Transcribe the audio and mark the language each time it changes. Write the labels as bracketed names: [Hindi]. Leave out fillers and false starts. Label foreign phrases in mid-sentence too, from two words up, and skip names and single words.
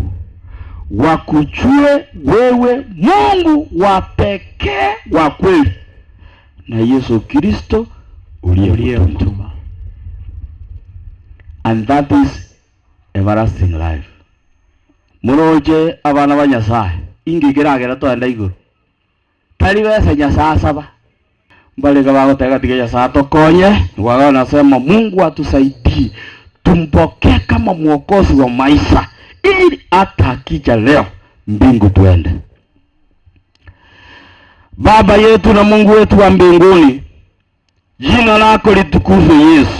[Swahili] Wakujue wewe Mungu wa pekee wa kweli na Yesu Kristo uliyemtuma. [English] And that is everlasting life. [Gusii] Muroje abana ba Nyasaye ingigiragera twenda iguru. Tari bese Nyasaye saba. Mbale gabago tega tige Nyasaye tokonye. [Swahili] Wao nasema Mungu atusaidie tumpokee kama mwokozi wa maisha ili hata akija leo mbingu tuende. Baba yetu na Mungu wetu wa mbinguni, jina lako litukuzwe Yesu.